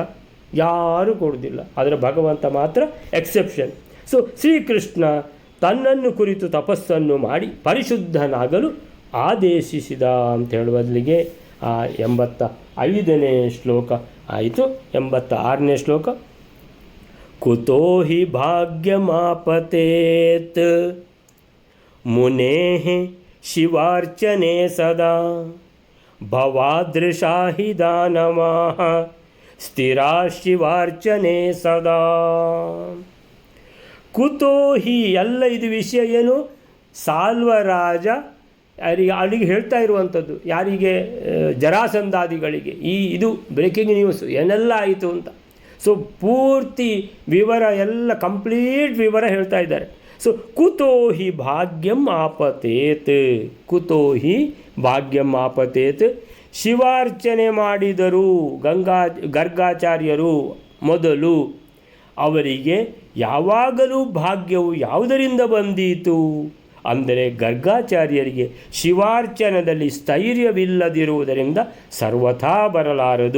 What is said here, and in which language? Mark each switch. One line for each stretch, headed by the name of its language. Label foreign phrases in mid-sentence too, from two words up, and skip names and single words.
Kannada: ಯಾರೂ ಕೊಡೋದಿಲ್ಲ. ಆದರೆ ಭಗವಂತ ಮಾತ್ರ ಎಕ್ಸೆಪ್ಷನ್. ಸೊ ಶ್ರೀಕೃಷ್ಣ ತನ್ನನ್ನು ಕುರಿತು ತಪಸ್ಸನ್ನು ಮಾಡಿ ಪರಿಶುದ್ಧನಾಗಲು ಆದೇಶಿಸಿದ ಅಂತ ಹೇಳುವಲ್ಲಿಗೆ ಆ 85ನೇ ಶ್ಲೋಕ ಆಯಿತು. 86ನೇ ಶ್ಲೋಕ.
Sanskrit: ಕುತೋ ಹಿ ಭಾಗ್ಯಮಾಪತೇತ್ ಮುನೇಃ ಶಿವಾರ್ಚನೆ ಸದಾ ಭವಾದೃಶಾ ಹಿ ದಾನವಾಃ ಸ್ಥಿರಾ ಶಿವಾರ್ಚನೆ ಸದಾ. ಕುತೋ ಹಿ,
Kannada: ಎಲ್ಲ ಇದು ವಿಷಯ ಏನು, ಸಾಲ್ವರಾಜ ಅಲ್ಲಿಗೆ ಹೇಳ್ತಾ ಇರುವಂಥದ್ದು ಯಾರಿಗೆ, ಜರಾಸಂಧಾದಿಗಳಿಗೆ. ಇದು
English: breaking news
Kannada: ಏನೆಲ್ಲ ಆಯಿತು ಅಂತ. ಸೊ ಪೂರ್ತಿ ವಿವರ ಎಲ್ಲ ಕಂಪ್ಲೀಟ್ ವಿವರ ಹೇಳ್ತಾ ಇದ್ದಾರೆ.
Sanskrit: ಸೊ ಕುತೋ ಹಿ ಭಾಗ್ಯಂ ಆಪತೇತ್, ಕುತೋ ಹಿ ಭಾಗ್ಯಂ ಆಪತೇತ್,
Kannada: ಶಿವಾರ್ಚನೆ ಮಾಡಿದರು ಗರ್ಗಾಚಾರ್ಯರು ಮೊದಲು. ಅವರಿಗೆ ಯಾವಾಗಲೂ ಭಾಗ್ಯವು ಯಾವುದರಿಂದ ಬಂದೀತು ಅಂದರೆ ಗರ್ಗಾಚಾರ್ಯರಿಗೆ ಶಿವಾರ್ಚನದಲ್ಲಿ ಸ್ಥೈರ್ಯವಿಲ್ಲದಿರುವುದರಿಂದ ಸರ್ವಥಾ ಬರಲಾರದು.